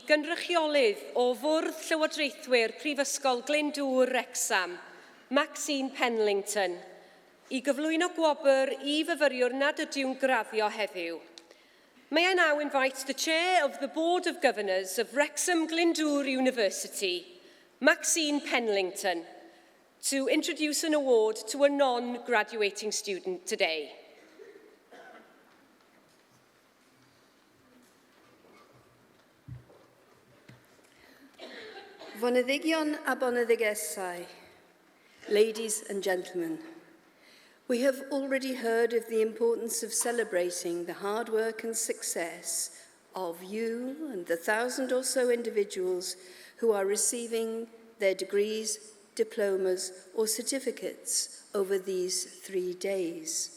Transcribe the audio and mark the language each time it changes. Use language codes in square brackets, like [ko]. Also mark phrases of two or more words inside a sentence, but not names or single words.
[cy] gynrychiolydd o Fwrdd Llywodraethwyr Prifysgol Glyndwr Wrexham, Maxine Penlington, I gyflwyno gwobr I fyfyriwr nad ydyw'n graddio heddiw. [en] May I now invite the Chair of the Board of Governors of Wrexham Glyndwr University, Maxine Penlington, to introduce an award to a non-graduating student today. [cy] Foneddigion a boneddigesau, [en] ladies and gentlemen, we have already heard of the importance of celebrating the hard work and success of you and the 1,000 or so individuals who are receiving their degrees, diplomas or certificates over these 3 days.